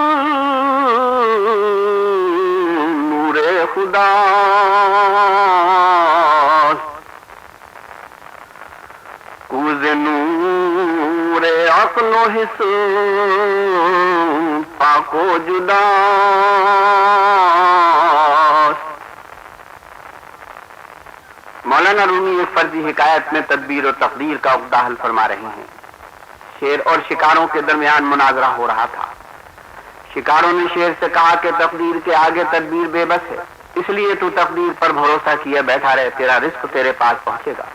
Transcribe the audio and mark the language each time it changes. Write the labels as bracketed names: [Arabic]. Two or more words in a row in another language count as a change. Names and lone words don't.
[Persian] نور خدا کوز نور عقل و حس پاک و جدا. [Urdu] مولانا رومی ایک فرضی حکایت میں تدبیر و تقدیر کا عقدہ حل فرما رہے ہیں. شیر اور شکاروں کے درمیان مناظرہ ہو رہا تھا. شکاروں نے شیر سے کہا کہ تقدیر کے آگے تدبیر بے بس ہے، اس لیے تو تقدیر پر بھروسہ کیے بیٹھا رہے، تیرا رزق تیرے پاس پہنچے گا.